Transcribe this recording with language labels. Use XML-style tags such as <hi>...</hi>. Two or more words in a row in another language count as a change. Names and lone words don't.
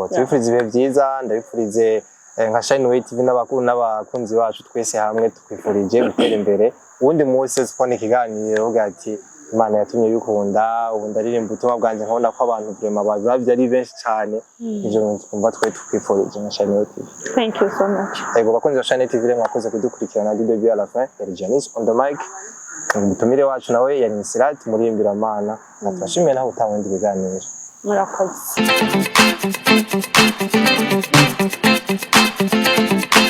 <rn>tubifurize ibihe byiza ndabifurize nka Shine TV n'abakunzi bacu twese hamwe tukwifurije gutera imbere ubundi munsi spone ikiganiro ugati Imana yatumye bikunda ubu ndaririmba ubutumwa bwanjye nkabona ko abantu vraiment bazavye ari benshi cyane ivyo twumva twe tukwifurije nka Shine TV.</rn> <en>Thank you so much.</en> <rn>Ego bakunzi ba Shine TV mwakoze kudukurikirana</rn> <fr>du début à la fin</fr> <rn>yari Janice</rn> <en>on the mic</en> <rn>umutumire wacu nawe yari Nsirat murimbira Mana natwashimiye naho utawundi biganiro Murakoze.</rn>